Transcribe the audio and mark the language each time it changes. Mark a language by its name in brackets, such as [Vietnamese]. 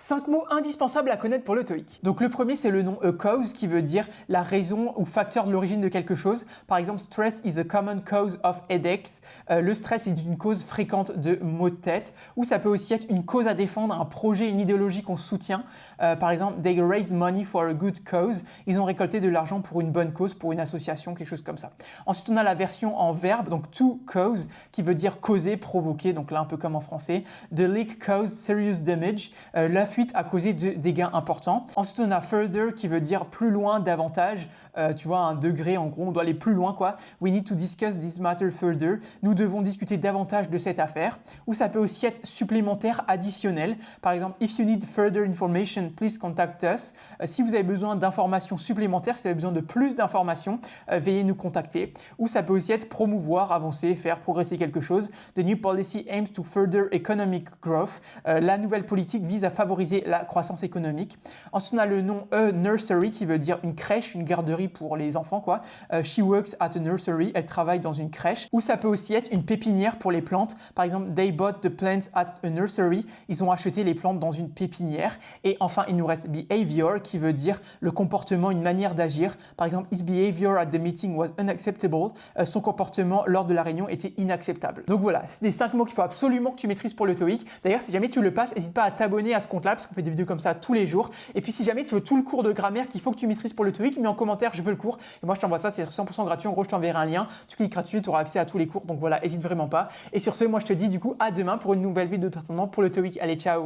[French] 5 mots indispensables à connaître pour le TOEIC. Donc le premier, c'est le nom a cause qui veut dire la raison ou facteur de l'origine de quelque chose. Par exemple, [English] stress is a common cause of headaches. [French] Le stress est une cause fréquente de maux de tête. Ou ça peut aussi être une cause à défendre, un projet, une idéologie qu'on soutient. Par exemple, [English] they raised money for a good cause. [French] Ils ont récolté de l'argent pour une bonne cause, pour une association, quelque chose comme ça. Ensuite, on a la version en verbe, donc to cause, qui veut dire causer, provoquer, donc là un peu comme en français. [English] The leak caused serious damage. [French] La fuite a causé de dégâts importants. Ensuite, on a further qui veut dire plus loin, davantage. Tu vois, un degré, en gros, on doit aller plus loin, quoi. [English] We need to discuss this matter further. [French] Nous devons discuter davantage de cette affaire. Ou ça peut aussi être supplémentaire, additionnel. Par exemple, [English] if you need further information, please contact us. [French] Si vous avez besoin d'informations supplémentaires, si vous avez besoin de plus d'informations, veuillez nous contacter. Ou ça peut aussi être promouvoir, avancer, faire progresser quelque chose. [English] The new policy aims to further economic growth. [French] La nouvelle politique vise à favoriser la croissance économique. Ensuite, on a le nom a nursery qui veut dire une crèche, une garderie pour les enfants, quoi. [English] She works at a nursery. [French] Elle travaille dans une crèche. Ou ça peut aussi être une pépinière pour les plantes. Par exemple, [English] they bought the plants at a nursery. [French] Ils ont acheté les plantes dans une pépinière. Et enfin, il nous reste behavior qui veut dire le comportement, une manière d'agir. Par exemple, [English] his behavior at the meeting was unacceptable. [French] Son comportement lors de la réunion était inacceptable. Donc voilà, c'est des 5 mots qu'il faut absolument que tu maîtrises pour le TOEIC. D'ailleurs, si jamais tu le passes, n'hésite pas à t'abonner à ce compte-là parce qu'on fait des vidéos comme ça tous les jours. Et puis si jamais tu veux tout le cours de grammaire qu'il faut que tu maîtrises pour le TOEIC, mets en commentaire, je veux le cours. Et moi, je t'envoie ça, c'est 100% gratuit. En gros, je t'enverrai un lien. Tu cliqueras dessus, tu auras accès à tous les cours. Donc voilà, n'hésite vraiment pas. Et sur ce, moi, je te dis du coup à demain pour une nouvelle vidéo de traitement pour le TOEIC. Allez, ciao!